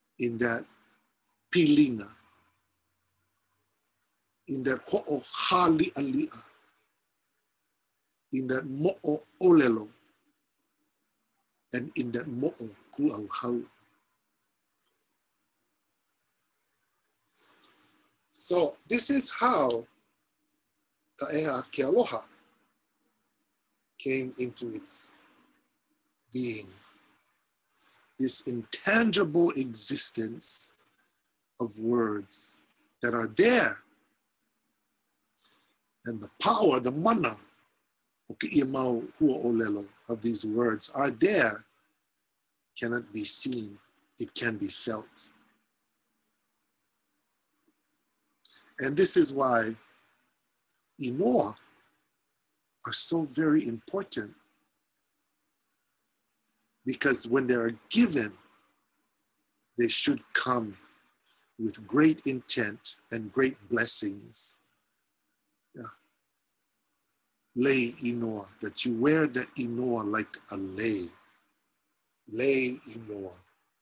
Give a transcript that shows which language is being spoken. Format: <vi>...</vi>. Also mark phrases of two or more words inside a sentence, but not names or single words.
<en>in that pilina, in that ho'ohali'ali'a, in that</en> <haw>mo'o olelo,</haw> <en>and in that</en> <haw>mo'o ku'auhau.</haw> <en>So this is how ka ʻEHA ke aloha came into its being. This intangible existence of words that are there. And the power, the mana,</en> <haw>o ke'ia mau hua'olelo</haw> <en>of these words are there, cannot be seen, it can be felt. And this is why inoa are so very important, because when they are given, they should come with great intent and great blessings. Yeah.</en> <haw>Lei inoa,</haw> <en>that you wear the inoa like a lei.</en> <haw>Lei inoa.</haw>